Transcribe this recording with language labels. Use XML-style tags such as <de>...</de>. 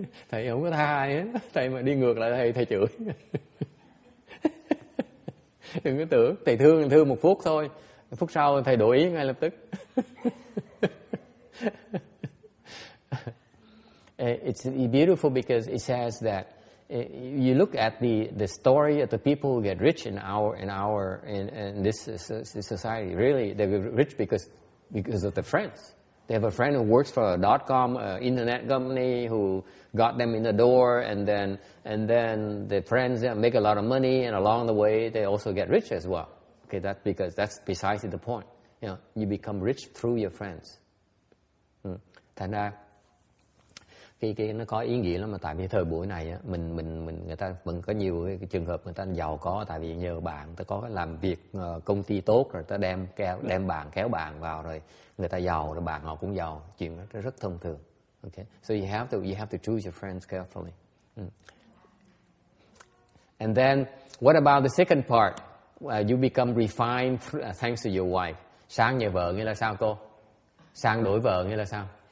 <vi>Thầy không có tha ai hết, thầy mà đi ngược lại thầy chửi. Đừng có tưởng thầy thương một phút thôi, phút sau thầy đổi ý ngay lập tức.</vi> <en>It's beautiful because it says that you look at the story of the people who get rich in this society. Really, they get rich because of the friends. They have a friend who works for a .com internet company who got them in the door, and then the friends make a lot of money, and along the way they also get rich as well. Okay, that's precisely the point. You become rich through your friends.</en> <vi>Thành ra cái nó có ý nghĩa lắm, mà tại vì thời buổi này á, người ta vẫn có nhiều cái trường hợp người ta giàu có tại vì nhờ bạn, ta có cái làm việc công ty tốt rồi ta đem bạn kéo bạn vào rồi người ta giàu rồi bạn họ cũng giàu, chuyện đó rất thông thường.</vi> <en>Okay, so you have to choose your friends carefully. And then what about the second part? You become refined thanks to your wife.</en> <vi>Sang nhờ vợ nghĩa là sao cô? Sang đổi vợ nghĩa là sao?</vi>